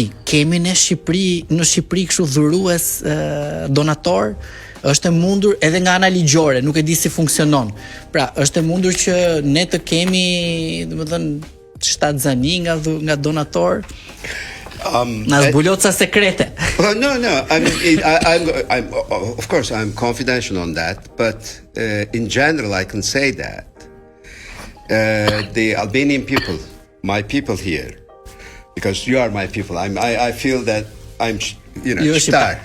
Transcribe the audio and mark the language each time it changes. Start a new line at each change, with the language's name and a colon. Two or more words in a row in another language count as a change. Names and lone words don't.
Albanian: Kemi në Shqipëri kështu dhurues donator? Është e mundur edhe nga ana ligjore, nuk e di si funksionon. Pra, është e mundur që ne të kemi, domethënë, shtatzani nga donator? Na zbulo ca sekrete.
English: No. I mean, I'm of course I'm confidential on that, but in general I can say that the Albanian people, my people here, because you are my people. I feel that I'm star.